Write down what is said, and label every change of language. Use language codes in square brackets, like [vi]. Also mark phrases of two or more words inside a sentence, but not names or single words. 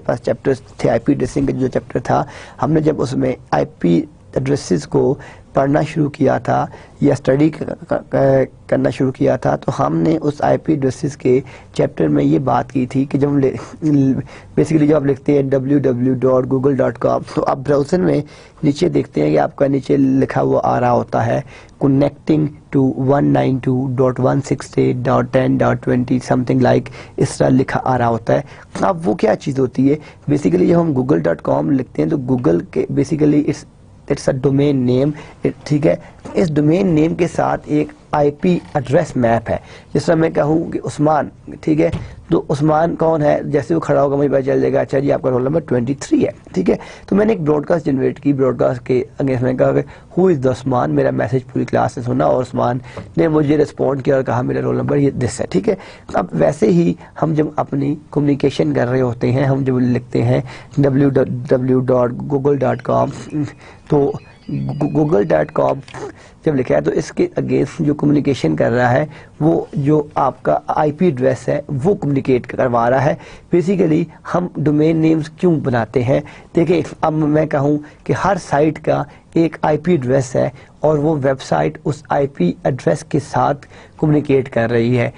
[ur] پاس چیپٹرز تھے [en] IP addressing [ur] کا جو چیپٹر تھا, ہم نے جب اس میں [en] IP addresses [ur] کو پڑھنا شروع کیا تھا یا اسٹڈی کرنا شروع کیا تھا تو ہم نے اس [en] IP addresses [ur] کے چیپٹر میں یہ بات کی تھی کہ جب بیسیکلی جب آپ لکھتے ہیں www.google.com تو آپ براؤزر میں نیچے دیکھتے ہیں کہ آپ کا نیچے لکھا ہوا آ رہا ہوتا ہے [en] connecting to 192.168.10.20 something like, [ur] اس طرح لکھا آ رہا ہوتا ہے. اب وہ کیا چیز ہوتی ہے, بیسیکلی جب ہم google.com لکھتے ہیں تو گوگل کے بیسیکلی [en] it's a domain name, [ur] ٹھیک ہے. اس [en] domain name [ur] کے ساتھ ایک [en] IP address [ur] میپ ہے. جس طرح میں کہوں کہ عثمان, ٹھیک ہے, تو عثمان کون ہے, جیسے وہ کھڑا ہوگا مجھے پتہ چل جائے گا اچھا جی آپ کا [en] roll number [ur] 23 ہے, ٹھیک ہے. تو میں نے ایک براڈ کاسٹ جنریٹ کی, براڈ کاسٹ کے اگینسٹ میں کہا کہ [en] who is the عثمان, [ur] میرا میسج پوری کلاس نے سنا اور عثمان نے مجھے رسپونڈ کیا اور کہا میرا [en] roll number [ur] یہ دس ہے, ٹھیک ہے. اب ویسے ہی ہم جب اپنی کمیونیکیشن کر رہے ہوتے ہیں, ہم جب لکھتے ہیں www.google.com تو google.com جب لکھا ہے تو اس کے اگینسٹ جو کمیونیکیشن کر رہا ہے وہ جو آپ کا [en] IP address [ur] ہے وہ کمیونیکیٹ کروا رہا ہے. بیسیکلی ہم [en] domain names [ur] کیوں بناتے ہیں؟ دیکھیں اب میں کہوں کہ ہر سائٹ کا ایک [en] IP address [ur] ہے اور وہ ویب سائٹ اس [en] IP address [ur] کے ساتھ کمیونیکیٹ کر رہی ہے.